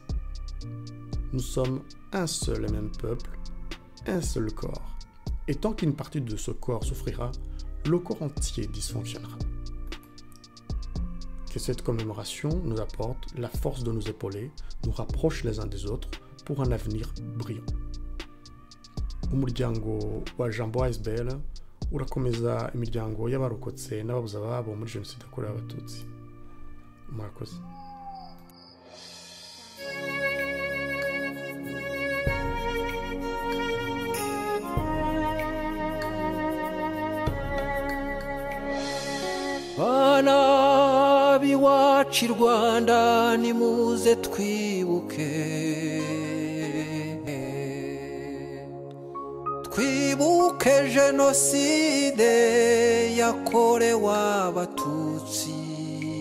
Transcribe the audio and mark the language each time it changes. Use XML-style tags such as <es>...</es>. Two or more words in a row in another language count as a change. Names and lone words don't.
<fr>Nous sommes un seul et même peuple, un seul corps. Et tant qu'une partie de ce corps souffrira, le corps entier dysfonctionnera. Que cette commémoration nous apporte la force de nous épauler, nous rapproche les uns des autres pour un avenir brillant.</fr> <rw>Umuryango wa Jambo ASBL urakomeza imiryango y'abarokotse n'ababuze ababo muri jenoside yakorewe Abatutsi. Murakoze. Bana b'iwacu I Rwanda nimuze twibuke, twibuke jenoside yakorewe Abatutsi.</rw>